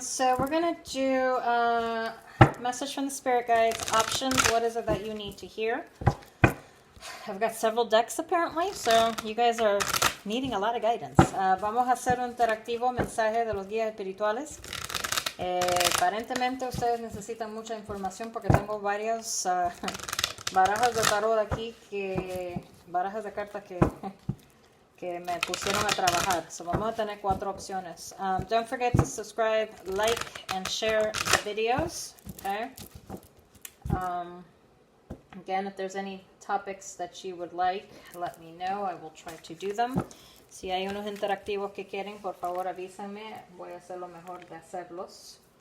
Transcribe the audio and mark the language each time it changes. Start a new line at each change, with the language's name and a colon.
English: So we're going to do a message from the spirit guides, options. What is it that you need to hear? I've got several decks apparently, so you guys are needing a lot of guidance.
Spanish: Vamos a hacer un interactivo mensaje de los guías espirituales. Aparentemente ustedes necesitan mucha información porque tengo varias barajas de tarot aquí, barajas de cartas que me pusieron a trabajar. So vamos a tener 4 opciones.
English: Don't forget to subscribe, like, and share the videos. Okay. Again, if there's any topics that you would like, let me know. I will try to do them.
Spanish: Si hay unos interactivos que quieren, por favor avísenme. Voy a hacer lo mejor de hacerlos.